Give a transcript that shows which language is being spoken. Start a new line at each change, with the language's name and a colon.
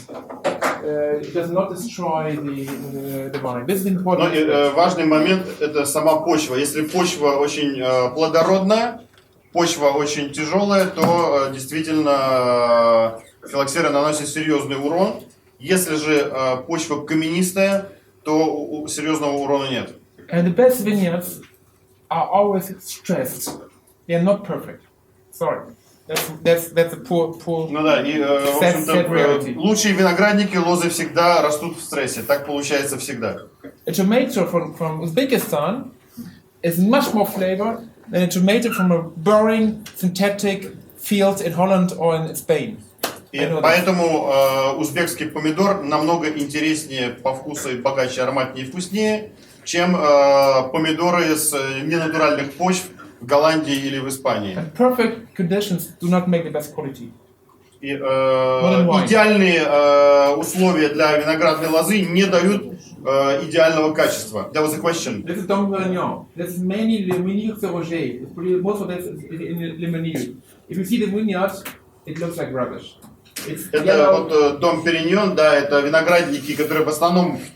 English: It does not destroy the vine. This is important.
Russian: Но важный момент – это сама почва. Если почва очень плодородная, почва очень тяжелая, то действительно филоксера наносит серьезный урон. Если же почва каменистая, то серьезного урона нет.
English: And the best vineyards are always stressed. They are not perfect. Sorry. That's a poor.
Russian: Ну да, и в общем-то лучшие виноградники, лозы всегда растут в стрессе. Так получается всегда.
English: A tomato from Uzbekistan is much more flavor than a tomato from a boring synthetic field in Holland or in Spain.
Russian: И поэтому узбекский помидор намного интереснее по вкусу и богаче, ароматнее и вкуснее, чем помидоры с ненатуральных почв в Голландии или в Испании.
English: And perfect conditions do not make the best quality.
Russian: И идеальные условия для виноградной лозы не дают идеального качества.
English: That was the question. This is Dom Perignon. This is mainly Le Menil Roger. Most of this is in Le Menil. If you see the vineyard, it looks like rubbish.
Russian: Это вот Дом Периньон, да, это виноградники, которые в основном